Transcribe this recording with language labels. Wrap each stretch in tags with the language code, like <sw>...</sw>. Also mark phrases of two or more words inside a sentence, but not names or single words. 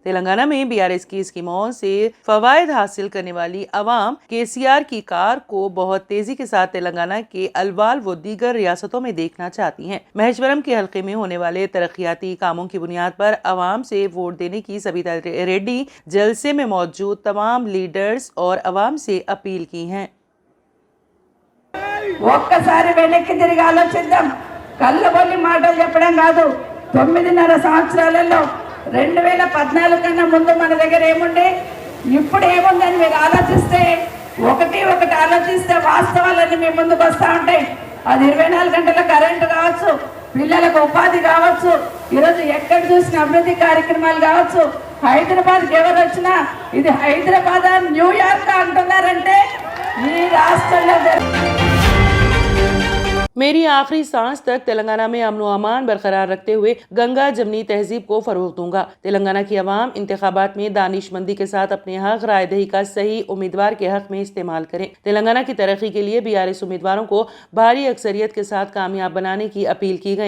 <ur>تلنگانہ میں BRS کی اسکیموں سے فوائد حاصل کرنے والی عوام KCR کی کار کو بہت تیزی کے ساتھ تلنگانہ کے الوال و دیگر ریاستوں میں دیکھنا چاہتی ہیں۔ مہیشورم کے حلقے میں ہونے والے ترقیاتی کاموں کی بنیاد پر عوام سے ووٹ دینے کی سبیتا ریڈی جلسے میں موجود تمام لیڈرز اور عوام سے اپیل کی ہیں۔</ur> <te>ఒక్కసారి వెనక్కి తిరిగి ఆలోచిద్దాం. కళ్ళబొల్లి మాటలు చెప్పడం కాదు. 9.5 సంవత్సరాలలో 2014 కన్నా ముందు మన దగ్గర ఏముండే, ఇప్పుడు ఏముందని మీరు ఆలోచిస్తే ఒకటి ఆలోచిస్తే వాస్తవాలన్నీ మీ ముందుకు వస్తూ ఉంటాయి. అది 24 గంటల కరెంటు కావచ్చు, పిల్లలకు ఉపాధి కావచ్చు, ఈరోజు ఎక్కడ చూసిన అభివృద్ధి కార్యక్రమాలు కావచ్చు. హైదరాబాద్కి ఎవరు వచ్చినా ఇది హైదరాబాద్ న్యూయార్క్ అంటున్నారంటే ఈ రాష్ట్రంలో</te> <ur>میری آخری سانس تک تلنگانہ میں امن و امان برقرار رکھتے ہوئے گنگا جمنی تہذیب کو فروغ دوں گا۔ تلنگانہ کی عوام انتخابات میں دانش مندی کے ساتھ اپنے حق رائے دہی کا صحیح امیدوار کے حق میں استعمال کریں۔ تلنگانہ کی ترقی کے لیے BRS امیدواروں کو بھاری اکثریت کے ساتھ کامیاب بنانے کی اپیل کی گئی۔</ur>